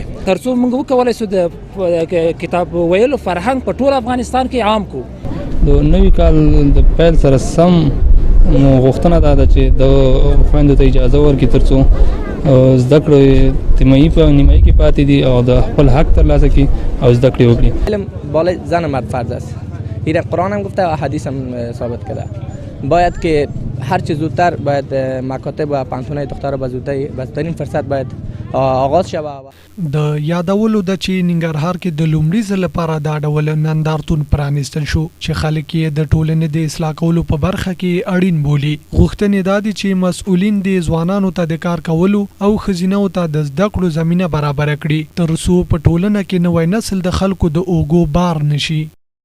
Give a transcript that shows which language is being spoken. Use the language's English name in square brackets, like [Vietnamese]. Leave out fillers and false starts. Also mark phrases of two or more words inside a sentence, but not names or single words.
[Pashto] تر څو موږ وکولی شو د کتاب ویلو فرهنګ په ټول افغانستان کې عام کړو. د نوي کال د پیل سره سم نو غوښتنه دا ده چې د خویندو ته اجازه ورکړي تر څو زده کړې نیمایي کې پاتې دي او د خپل حق ترلاسه کړي او زده کړې وکړي. [Persian] علم بالای زن و مرد فرض است. این قرآن هم گفته و حدیث هم ثابت کرده. باید که هر چه زودتر باید مکاتب و پوهنتون‌های دخترها به زودترین فرصت باید آغاز شود. [Pashto] د یادولو د چې ننګرهار کې د لومړي ځل لپاره دا ډول نندارتون پرانیستل شو چې خلک یې د ټولنې د اصلاح کولو په برخه کې اړین بولي. غوښتنې دا دي چې مسؤلین د ځوانانو ته د کار کولو او ښځینو ته د زده کړو زمینه برابره کړي تر څو په ټولنه کې نوی نسل د خلکو د اوږو بار نشي.